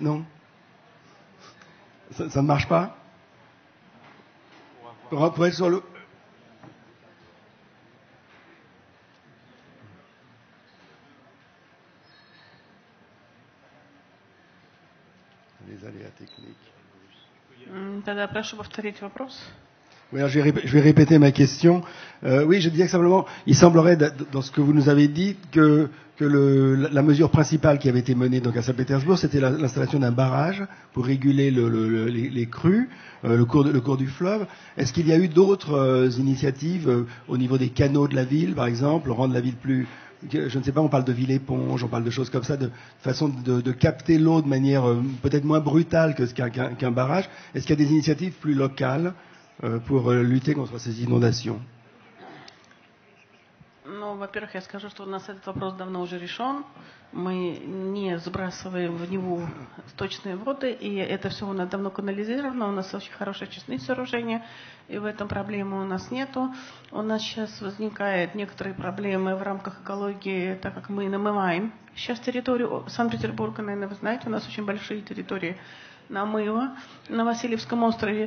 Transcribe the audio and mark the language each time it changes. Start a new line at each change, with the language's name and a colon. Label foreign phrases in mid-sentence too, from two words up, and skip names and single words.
French: Non, ça ne marche pas? Pour être sur le... Les aléas techniques.
Russian: Тогда прошу повторить вопрос.
French: Oui, alors je vais répéter ma question. Oui, je disais que simplement, il semblerait, dans ce que vous nous avez dit, que la mesure principale qui avait été menée donc à Saint-Pétersbourg, c'était l'installation d'un barrage pour réguler les crues, le cours du fleuve. Est-ce qu'il y a eu d'autres initiatives au niveau des canaux de la ville, par exemple, rendre la ville plus... Je ne sais pas, on parle de ville-éponge, on parle de choses comme ça, de façon de capter l'eau de manière peut-être moins brutale qu'un barrage. Est-ce qu'il y a des initiatives plus locales pour lutter contre ces inondations?
Russian: Ну, во-первых, я скажу, что у нас этот вопрос давно уже решен. Мы не сбрасываем в Неву сточные воды, и это все у нас давно канализировано. У нас очень хорошие очистные сооружения, и в этом проблемы у нас нету. У нас сейчас возникают некоторые проблемы в рамках экологии, так как мы намываем сейчас территорию Санкт-Петербурга, наверное, вы знаете, у нас очень большие территории намыва на Васильевском острове.